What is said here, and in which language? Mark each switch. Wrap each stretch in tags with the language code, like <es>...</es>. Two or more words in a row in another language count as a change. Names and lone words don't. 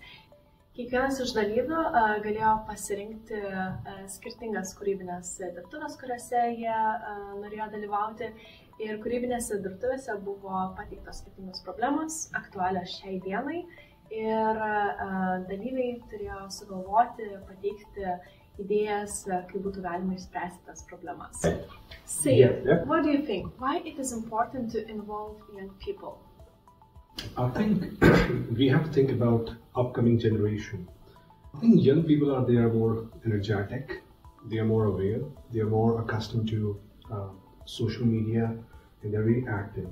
<lt>Kiekvienas iš dalyvių galėjo pasirinkti skirtingas kūrybinės dirbtuvės, kuriuose jie norėjo dalyvauti. Ir kūrybinėse dirbtuvėse buvo pateiktos skirtingos problemos, aktualios šiai dienai. Ir dalyviai turėjo sugalvoti, pateikti idėjas, kaip būtų galima išspręsti tas problemas.</lt> <en>What do you think? Why it is important to involve young people? I think we have to think about upcoming generation. I think young people they are more energetic, they are more aware, they are more accustomed to social media, and they're really active.</en>